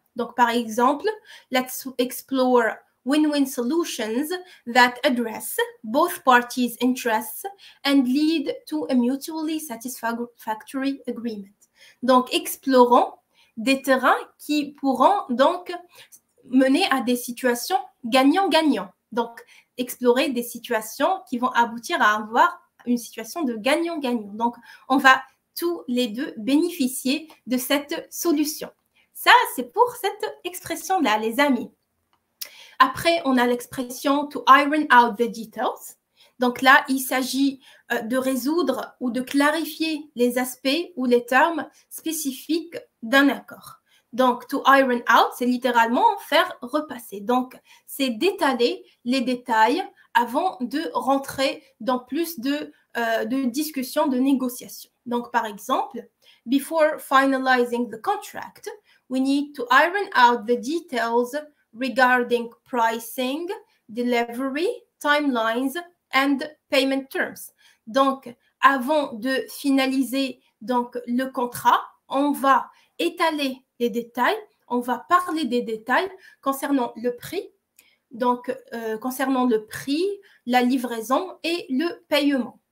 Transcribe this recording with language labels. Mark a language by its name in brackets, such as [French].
[French] Donc, par exemple, [English] let's explore win-win solutions that address both parties' interests and lead to a mutually satisfactory agreement. [French] Donc, explorons des terrains qui pourront donc mener à des situations gagnant-gagnant. Donc, explorer des situations qui vont aboutir à avoir une situation de gagnant-gagnant. Donc, on va tous les deux bénéficier de cette solution. Ça, c'est pour cette expression-là, les amis. Après, on a l'expression [English] to iron out the details. [French] Donc là, il s'agit de résoudre ou de clarifier les aspects ou les termes spécifiques d'un accord. Donc, [English] to iron out, [French] c'est littéralement faire repasser. Donc, c'est d'étaler les détails avant de rentrer dans plus de discussions, de négociations. Donc, par exemple, [English] before finalizing the contract, we need to iron out the details regarding pricing, delivery, timelines, and payment terms. [French] Donc, avant de finaliser donc, le contrat, on va étaler les détails, on va parler des détails concernant le prix, donc concernant le prix, la livraison et le paiement.